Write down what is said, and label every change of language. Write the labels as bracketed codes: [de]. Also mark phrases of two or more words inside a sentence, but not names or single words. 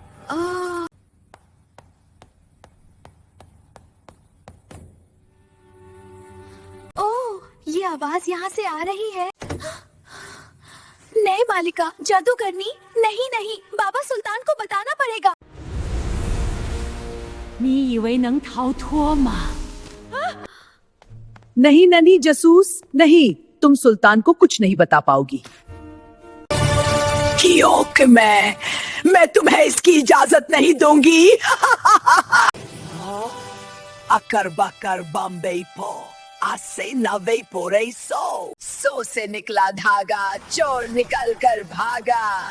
[hi] ओह, ये आवाज यहाँ से आ रही है। नहीं मालिका, जादूगरनी नहीं नहीं, बाबा सुल्तान को बताना पड़ेगा। [zh] 你以为能逃脱吗？ [hi] नहीं ननी जसूस, नहीं, तुम सुल्तान को कुछ नहीं बता पाओगी। क्यों कि मैं तुम्हें इसकी इजाजत नहीं दूंगी। अकर बकर बम्बे पो आसे नवे पोरे सो से निकला धागा, चोर निकल कर भागा।